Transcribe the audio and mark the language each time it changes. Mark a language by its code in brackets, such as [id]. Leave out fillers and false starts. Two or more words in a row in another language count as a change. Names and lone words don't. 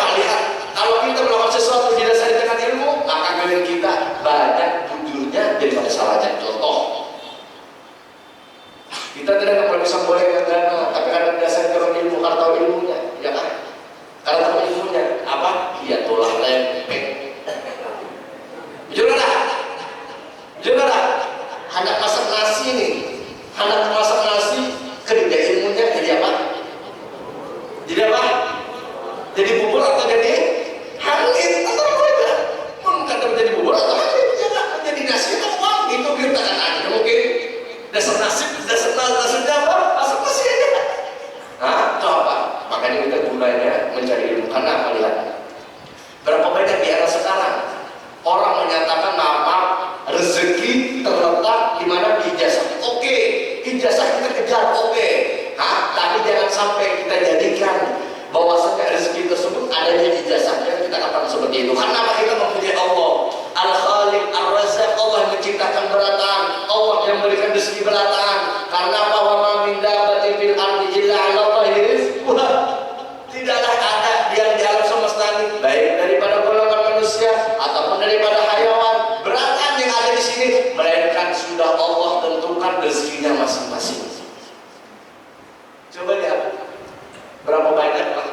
[id] Lihat, kalau kita melakukan sesuatu didasari dengan ilmu, maka kalian kita banyak wujudnya daripada salahnya. Contoh, kita tidak pernah bisa boleh dana, tapi karena didasari dengan ilmu, karena tahu ilmunya, ya kan? Karena tahu ilmunya, apa? Iya, tulah lempeng. Juga hendak masak nasi nih, hendak masak nasi, kerja ilmunya jadi apa? Jadi apa? Jadi bubur atau jadi hangit atau apa aja? Pun kata menjadi bubur atau hangit, ya kan? Jadi nasi atau apa? Itu kita kan ada mungkin dasar nasibnya apa? Asal nasi aja. Hah? Itu apa? Makanya kita gunanya mencari ilmu. Karena apa? Lihat berapa banyak di era sekarang orang menyatakan nama rezeki terletak di mana di ijazah. Oke, ijazah kita kejar, oke. Tapi jangan sampai kita jadikan bahwasanya rezeki tersebut adanya di ijazahnya. Kita katakan seperti itu. Karena kita mempunyai Allah, Al-Khaliq, Ar-Razzaq, Allah yang menciptakan berataan, Allah yang memberikan rezeki berataan. [ar] Karena bahwa ما من دابة في الأرض إلا على الله رزقها. [id] Tidaklah ada yang di alam semesta ini, baik daripada golongan manusia ataupun daripada hayawan, berataan yang ada di sini, melainkan sudah Allah tentukan rezekinya masing-masing. Coba lihat berapa banyak lah.